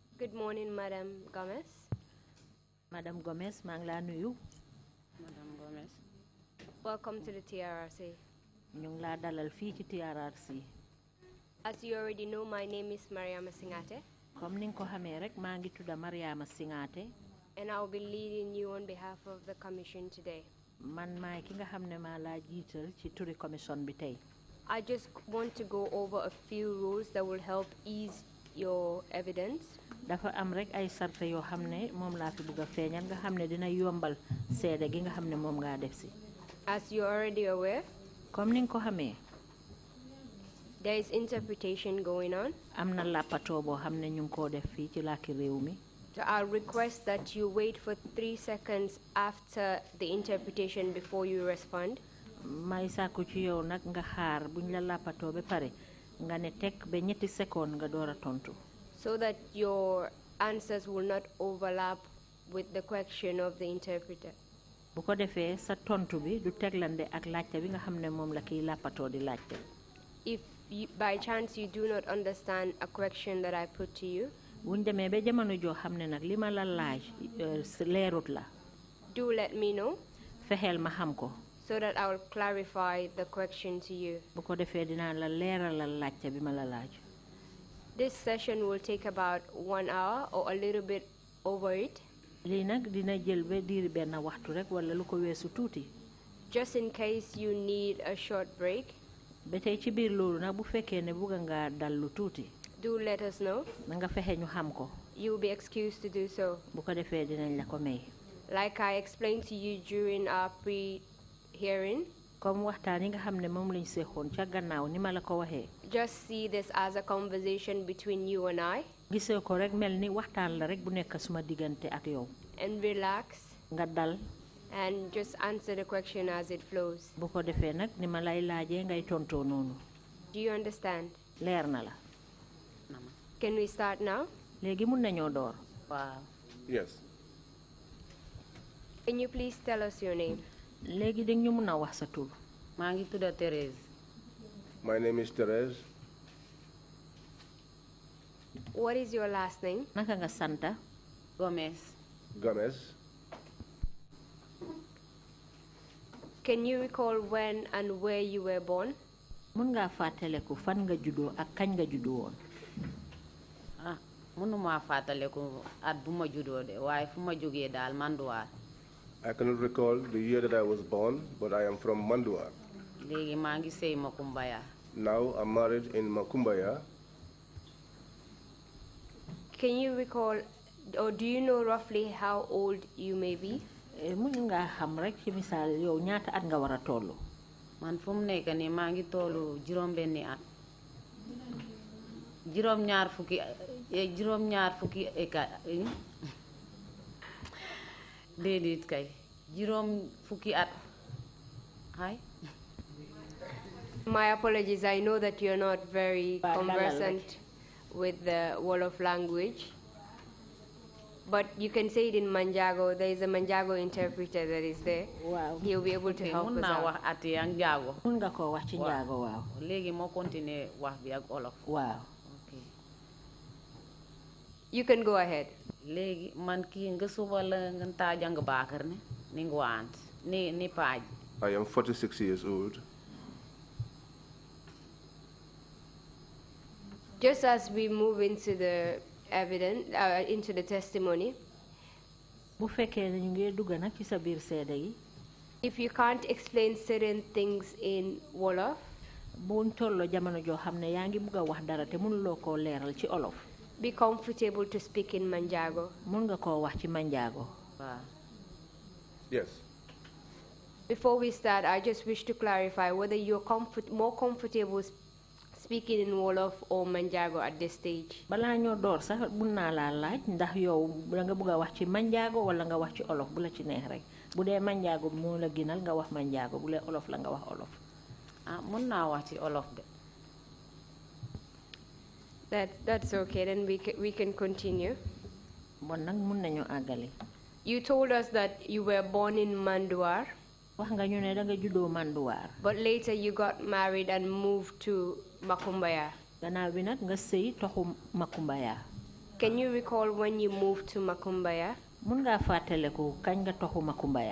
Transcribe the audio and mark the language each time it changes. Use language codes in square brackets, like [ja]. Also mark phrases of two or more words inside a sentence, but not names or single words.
[en] Good morning, Madam Gomez. [wo] Madame Gomez maa ngi laa nuyu. Madame Gomez. [en] Welcome to the TRRC. [wo] ñu ngi laa dalal fii ci TRRC. [en] As you already know, my name is Mariama Singate. [wo] Comme ni nga ko xamee rek maa ngi tudda Mariama Singate. [en] And I'll be leading you on behalf of the Commission today. [wo] Man maay ki nga xam ne maa laa jiital ci turi commission bi tey. [en] I just want to go over a few rules that will help ease your evidence. [wo] Dafa am rek ay sarte yoo xam ne moom laa fi bëgg a feeñal nga xam ne dina yombal seede gi nga xam ne moom ngaa def si. [en] As you're already aware, [wo] comme ni nga ko xamee. [en] there is interpretation going on. [wo] Am na làppatoo boo xam ne ñu ngi koo def fii ci làkki réew mi. [en] So I'll request that you wait for 3 seconds after the interpretation before you respond. [wo] May sàkku ci yow nag nga xaar buñ la làppatoo ba pare nga ne tekk ba ñetti seconde nga door a tontu. [en] So that your answers will not overlap with the question of the interpreter. [wo] Bu ko defee sa tontu bi du teglande ak laajte bi nga xam ne moom la kiy làppatoo di laajte. [en] If by chance you do not understand a question that I put to you, [wo] buñ demee ba jamono joo xam ne nag li ma la laaj leerut la. [en] do let me know. [wo] Fexeel ma xam ko. [en] So that I will clarify the question to you. [wo] Bu ko defee dinaa la leeralal laajte bi ma la laaj. [en] This session will take about 1 hour or a little bit over it. [wo] Lii nag dina jël ba diiri benn waxtu rek wala lu ko weesu tuuti. [en] Just in case you need a short break. [wo] Ba tey ci biir loolu nag bu fekkee ne bugga nga dal lu tuuti. [en] Do let us know. [wo] Na nga fexe ñu xam ko. [en] You will be excused to do so. [wo] Bu ko defee dinañ la ko may. [en] Like I explained to you during our pre-hearing. [wo] Comme waxtaan yi nga xam ne moom lañ seexoon ca gannaaw ni ma la ko waxee. [en] Just see this as a conversation between you and I. [wo] Gisee ko rek mel ni waxtaan la rek bu nekk suma diggante ak yow. [en] And relax. [wo] Nga dal. [en] And just answer the question as it flows. [wo] Bu ko defee nag ni ma lay laajee ngay tontoo noonu. [en] Do you understand? [wo] Leer na la. [en] Can we start now? [wo] Léegi mun nañoo door. [en] Wow. Yes. Can you please tell us your name? [wo] Léegi dañ ñu mun a wax sa tur. maa ngi tudda Therese. [en] My name is Therese. What is your last name? [wo] Naka nga santa? Gomez. Gomez. [en] Can you recall when and where you were born? [wo] Mun ngaa fàttaleku fan nga juddoo ak kañ nga juddoo woon. Mënuma fàttaleku at bu ma juddoo de waaye fu ma jógee daal Manduwaar. [en] I cannot recall the year that I was born, but I am from Mandua. [wo] Léegi maa ngi sëy Makumbaya. [en] Now I'm married in Makumbaya. Can you recall, or do you know roughly how old you may be? [wo] Mun nga xam rek ci misaal yow ñaata at nga war a tollu. Man fu mu nekk nii maa ngi tollu juróom-benni at. juróom-ñaar fukki déedéet kay juróom fukki at. [en] Hi. My apologies, I know that you're not very conversant with the Wolof language, but you can say it in Manjago. There is a Manjago interpreter that is there. Wow. He'll be able to help us [wo] mun naa [en] out. [wo] wax ati ak njaago. Mun nga ko wax ci njaago waaw. Léegi moo continuer wax bi ak olof. Waaw. [en] Okay. You can go ahead. Léegi man kii nga suba la nga taa jàng baakar ne ni nga waant ni paaj. I am 46 years old. Just as we move into the evidence, into the testimony, [wo] Bu fekkee ne ñu ngi dugg nag ci sa biir seede yi. [en] if you can't explain certain things in Wolof, [wo] buñ tolloo jamono joo xam ne yaa ngi bugg a wax dara te mënuloo koo leeral ci olof. [en] be comfortable to speak in Manjago. [wo] Mun nga koo wax ci manjaago. Waaw. [en] Yes. Before we start, I just wish to clarify whether you're more comfortable speaking in Wolof or Manjago at this stage. [wo] Balaa ñoo door sax mun naa laa laaj ndax yow da nga bugg a wax ci manjaago wala nga wax ci olof bu la ci neex rek. Bu dee manjaago moo la gënal nga wax manjaago bu dee olof la nga wax olof. Mun naa wax ci olof de. [en] That's okay, then we can continue. [wo] Bon nag mun nañu àggali. [en] You told us that you were born in Manduar, [wo] Wax nga ñu ne da nga juddoo Manduwaar. [en] but later you got married and moved to Makumbaya. [wo] Gannaaw bi nag nga sëy toxu Makumbaya. [en] Can you recall when you moved to Makumbaya? [wo] Mun nga fataleku kañ nga toxu Makumbaya?